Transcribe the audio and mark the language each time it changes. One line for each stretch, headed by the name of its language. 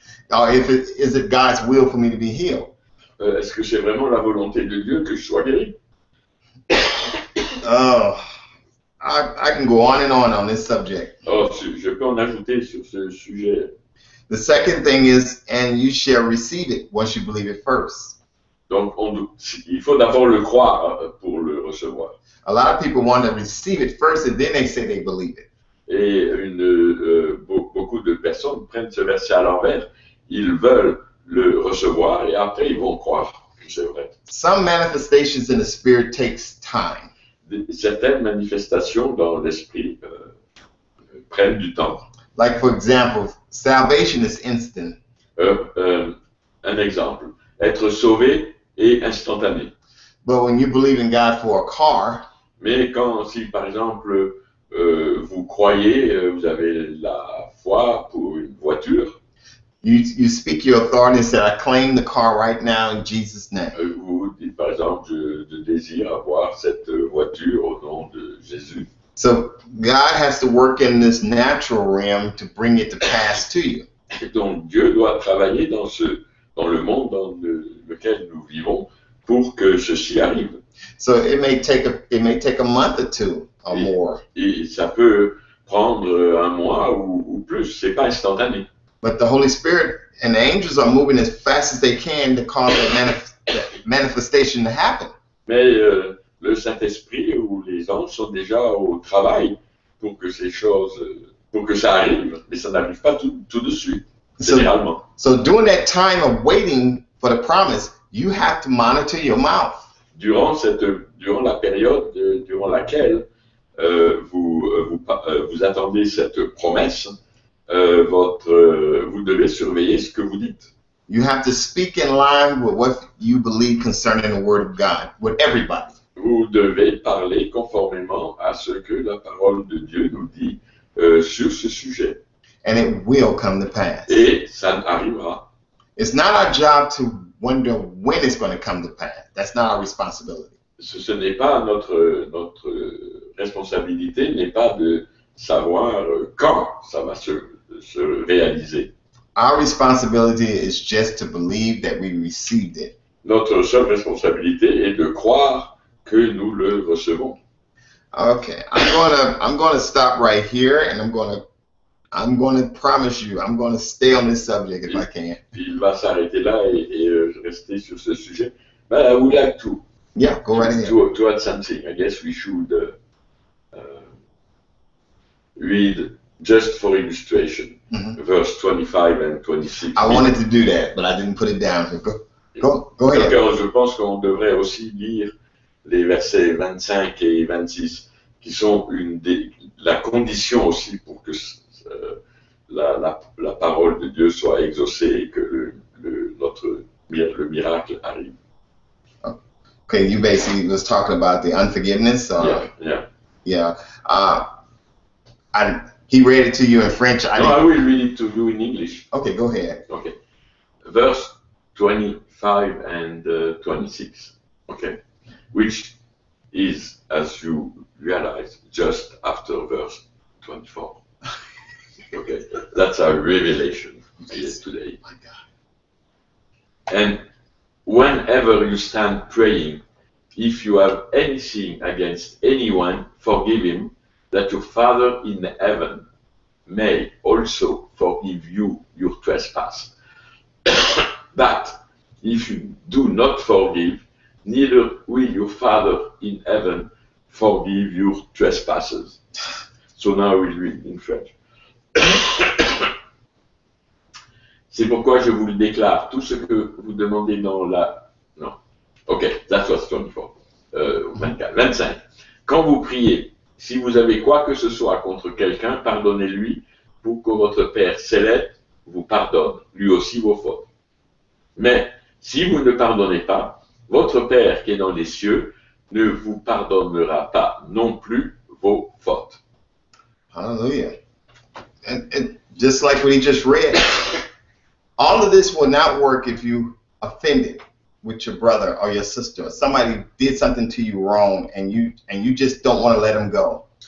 English: Or is it God's will for me to be healed?
French: Est-ce que c'est vraiment la volonté de Dieu que je sois guéri?
English: Oh, I can go on this subject.
French: Oh, je peux en ajouter sur ce sujet.
English: The second thing is, and you shall receive it once you believe it first.
French: Donc, il faut d'abord le croire pour le recevoir.
English: A lot of people want to receive it first and then they say they believe it.
French: Et beaucoup de personnes prennent ce verset à l'envers. Ils veulent le recevoir et après ils vont croire que c'est vrai.
English: Some manifestations in the spirit takes time.
French: Certaines manifestations dans l'esprit prennent du temps.
English: Like for example, salvation is instant.
French: Un exemple, être sauvé est instantané.
English: But when you believe in God for a car,
French: Mais si par exemple vous croyez, vous avez la foi pour une voiture,
English: you speak your authority and say, I claim the car right now in Jesus' name.
French: vous dites par exemple, je désire avoir cette voiture au nom de Jésus.
English: So God has to work in this natural realm to bring it to pass to you.
French: Et donc Dieu doit travailler dans le monde dans lequel nous vivons pour que ceci arrive.
English: So it may take a month or two or more.
French: Et ça peut prendre un mois ou plus, c'est pas instantané.
English: But the Holy Spirit and the angels are moving as fast as they can to cause that manifestation to happen.
French: Mais le Saint-Esprit ou les anges sont déjà au travail pour que ces choses, pour que ça arrive, mais ça n'arrive pas tout de suite, généralement.
English: So during that time of waiting for the promise, you have to monitor your mouth.
French: Durant la période durant laquelle vous attendez cette promesse, vous devez surveiller ce que vous dites.
English: You have to speak in line with what you believe concerning the Word of God, with everybody.
French: Vous devez parler conformément à ce que la parole de Dieu nous dit sur ce sujet.
English: And it will come to pass.
French: Et ça arrivera.
English: It's not our job to wonder when it's going to come to pass. That's not our responsibility.
French: Ce n'est pas notre responsabilité, n'est pas de savoir quand ça va se réaliser.
English: Our responsibility is just to believe that we received it.
French: Notre seule responsabilité est de croire que nous le recevons.
English: Okay, I'm gonna stop right here, and I'm gonna promise you I'm gonna stay on this subject if I can.
French: Il va s'arrêter là et rester sur ce sujet.
English: But I would like to go right ahead. To add something. I guess we should read just for illustration, verse 25 and 26. I wanted to do that, but I didn't put it down. Go ahead.
French: Donc, je pense qu'on devrait aussi lire les versets 25 et 26, qui sont la condition aussi pour que la parole de Dieu soit exaucée et que le miracle arrive.
English: Okay, you basically was talking about the unforgiveness. Yeah. He read it to you in French. I will read it to you in English. Okay, go ahead. Okay. Verse 25 and 26. Okay. Which is, as you realize, just after verse 24. Okay. That's our revelation today. My God. And whenever you stand praying, if you have anything against anyone, forgive him, that your Father in heaven may also forgive you your trespass. But if you do not forgive, neither will your Father in heaven forgive your trespasses. So now we'll read in French.
French: C'est pourquoi je vous le déclare, tout ce que vous demandez dans la... Non.
English: Ok, that was 24.
French: 25. Quand vous priez, si vous avez quoi que ce soit contre quelqu'un, pardonnez-lui pour que votre Père céleste vous pardonne, lui aussi vos fautes. Mais Si vous ne pardonnez pas, votre Père qui est dans les cieux ne vous pardonnera pas non plus vos fautes.
English: Hallelujah. And just like what he just read, all of this will not work if you offended with your brother or your sister. Somebody did something to you wrong and you just don't want to let them go.